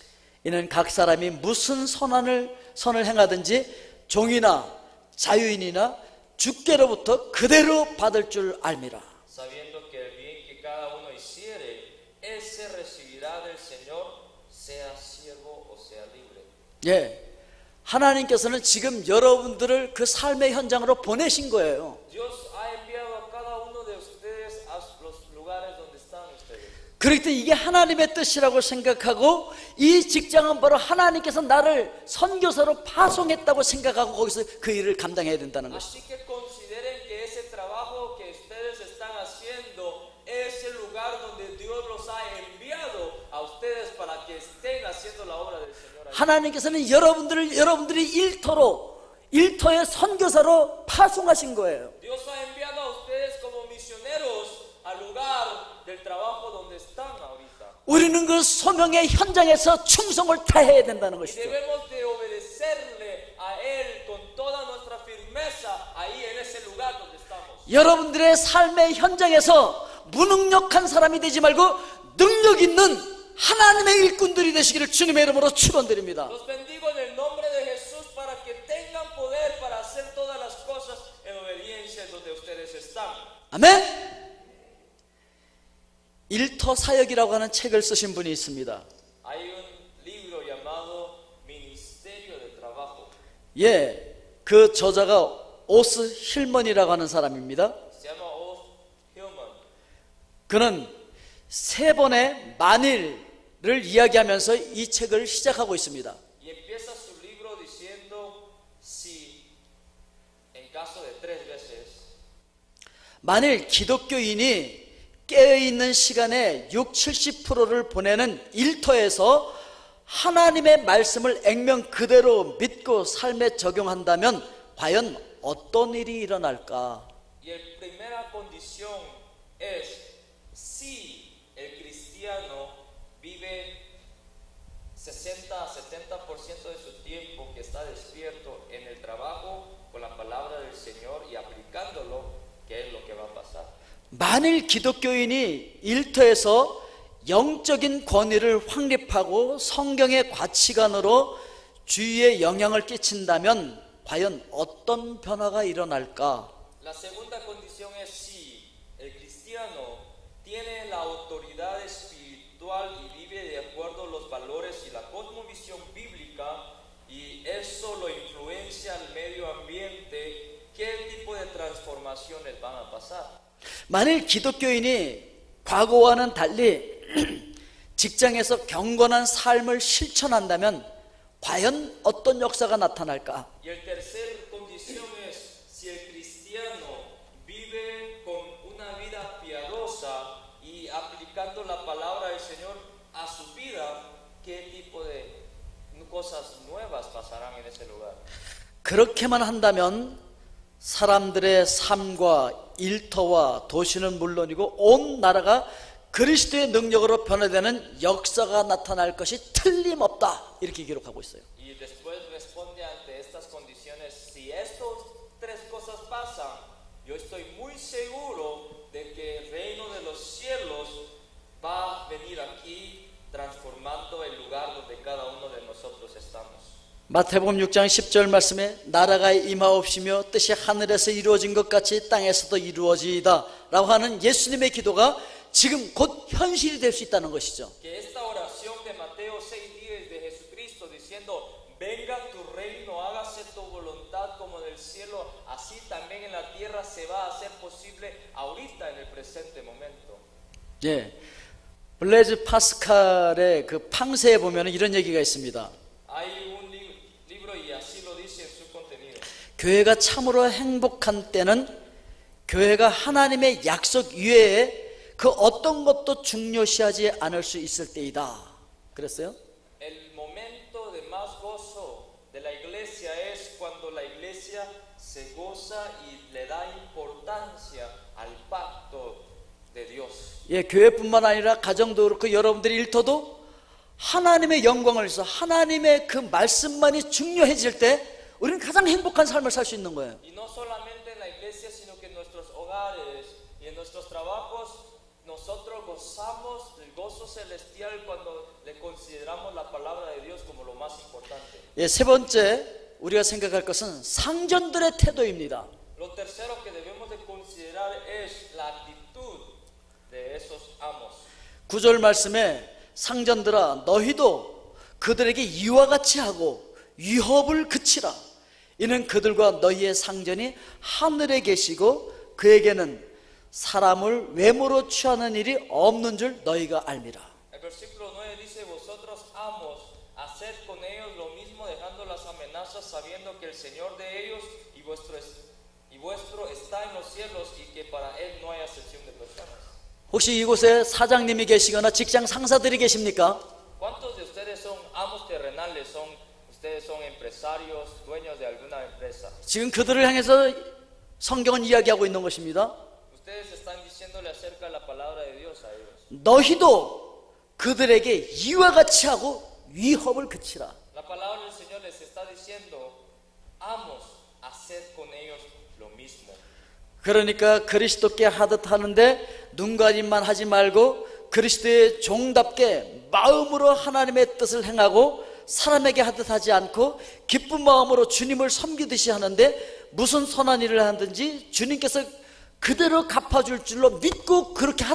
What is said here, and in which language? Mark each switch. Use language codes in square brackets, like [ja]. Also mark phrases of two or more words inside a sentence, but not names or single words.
[ko] 이는 각 사람이 무슨 선을 행하든지 종이나 자유인이나 주께로부터 그대로 받을 줄 알미라. [es] Sabiendo que el bien que cada uno hiciere, ese recibirá del Señor, sea siervo o sea libre. [ko] 예, 하나님께서는 지금 여러분들을 그 삶의 현장으로 보내신 거예요. [es] Dios ha enviado a cada uno de ustedes a los lugares donde están ustedes. [ko] 그렇기 때문에 이게 하나님의 뜻이라고 생각하고 이 직장은 바로 하나님께서 나를 선교사로 파송했다고 생각하고 거기서 그 일을 감당해야 된다는 것이죠. [es] Así que consideren que ese trabajo que ustedes están haciendo es el lugar donde Dios los ha enviado a ustedes para que estén haciendo la obra del Señor. [ko] 하나님께서는 여러분들이 일터의 선교사로 파송하신 거예요. [es] Dios ha enviado a ustedes como misioneros al lugar del trabajo donde están ahorita. [ko] 우리는 그 소명의 현장에서 충성을 다해야 된다는 [es] Y [ko] 것이죠. [es] debemos de obedecerle a Él con toda nuestra firmeza ahí en ese lugar donde estamos. [ko] 여러분들의 삶의 현장에서 무능력한 사람이 되지 말고 능력 있는 하나님의 일꾼들이 되시기를 주님의 이름으로 축원드립니다. [es] Los bendigo en el nombre de Jesús para que tengan poder para hacer todas las cosas en obediencia donde ustedes están. [ko] 아멘. 일터 사역이라고 하는 책을 쓰신 분이 있습니다. [es] Hay un libro llamado Ministerio de Trabajo. [ko] 예, 그 저자가 오스 힐먼이라고 하는 사람입니다. [es] Se llama Os Hillman. [ko] 그는 세 번의 만일을 이야기하면서 이 책을 시작하고 있습니다. [es] Y empieza su libro diciendo si en caso de 3 veces [ko] 만일 기독교인이 깨어있는 시간의 60-70%를 보내는 일터에서 하나님의 말씀을 액면 그대로 믿고 삶에 적용한다면 과연 어떤 일이 일어날까? [es] y la primera condición es si el cristiano vive 60 a 70% de su tiempo que está despierto en el trabajo con la palabra del Señor y aplicándolo, ¿qué es lo que va a pasar? [ko] 만일 기독교인이 일터에서 영적인 권위를 확립하고 성경의 가치관으로 주위에 영향을 끼친다면 과연 어떤 변화가 일어날까? [es] La segunda condición es si el cristiano tiene la autoridad espiritual y vive de acuerdo a los valores y la cosmovisión bíblica y eso lo influencia al medio ambiente, ¿qué tipo de transformaciones van a pasar? [ko] 만일 기독교인이 과거와는 달리 직장에서 경건한 삶을 실천한다면 과연 어떤 역사가 나타날까? [es] Y el tercer condición es si el cristiano vive con una vida piadosa y aplicando la palabra del Señor a su vida, ¿qué tipo de cosas nuevas pasarán en ese lugar? [ko] 그렇게만 한다면 사람들의 삶과 일터와 도시는 물론이고 온 나라가 그리스도의 능력으로 변화되는 역사가 나타날 것이 틀림없다, 이렇게 기록하고 있어요. [es] Y después responde ante estas condiciones, si estas 3 cosas pasan, yo estoy muy seguro de que el reino de los cielos va a venir aquí transformando el lugar donde cada uno de nosotros estamos. [ko] 마태복음 6장 10절 말씀에 나라가 임하옵시며 뜻이 하늘에서 이루어진 것 같이 땅에서도 이루어지이다 라고 하는 예수님의 기도가 지금 곧 현실이 될 수 있다는 것이죠. [es] Que esta oración de Mateo 6:10 de Jesucristo diciendo venga tu reino, hágase tu voluntad como en el cielo, así también en la tierra se va a hacer posible ahorita en el presente momento. [ko] 예, 블레즈 파스칼의 그 팡세에 보면 이런 얘기가 있습니다. [es] Hay un libro y así lo dice en su contenido. [ko] 교회가 참으로 행복한 때는 교회가 하나님의 약속 이외에 그 어떤 것도 중요시하지 않을 수 있을 때이다 그랬어요. [es] El momento de más gozo de la iglesia es cuando la iglesia se goza y le da importancia al pacto de Dios. [ko] 예, 교회뿐만 아니라 가정도 그렇고 여러분들의 일터도 하나님의 영광을 위해서 하나님의 그 말씀만이 중요해질 때 우리는 가장 행복한 삶을 살 수 있는 거예요. [es] Y no solamente en la iglesia, sino que en nuestros hogares y en nuestros trabajos nosotros gozamos del gozo celestial cuando le consideramos la palabra de Dios como lo más importante. [ko] 예, 세 번째 우리가 생각할 것은 상전들의 태도입니다. [es] Lo tercero que debemos de considerar es la actitud de esos amos. [ko] 9절 말씀에 상전들아 너희도 그들에게 이와 같이 하고 위협을 그치라. 이는 그들과 너희의 상전이 하늘에 계시고 그에게는 사람을 외모로 취하는 일이 없는 줄 너희가 알미라. [es] El versículo 9 dice, vosotros amos, haced con ellos lo mismo dejando las amenazas sabiendo que el Señor de ellos y vuestro está en los cielos y que para Él no hay acepción de personas. [ko] 혹시 이곳에 사장님이 계시거나 직장 상사들이 계십니까? [es] ¿Cuántos de ustedes son amos terrenales? Ustedes son empresarios, dueños de alguna empresa. [ko] 지금 그들을 향해서 성경은 이야기하고 있는 것입니다. [es] Ustedes están diciéndole acerca de la palabra de Dios a ellos. [ko] 너희도 그들에게 이와 같이 하고 위협을 그치라. [es] La palabra del Señor les está diciendo, amos, haced con ellos lo mismo. [ko] 그러니까 그리스도께 하듯 하는데 눈가림만 하지 말고 그리스도의 종답게 마음으로 하나님의 뜻을 행하고 사람에게 하듯 하지 않고 기쁜 마음으로 주님을 섬기듯이 하는데 무슨 선한 일을 하든지 주님께서 그대로 갚아줄 줄로 믿고 그렇게 하라는 거예요.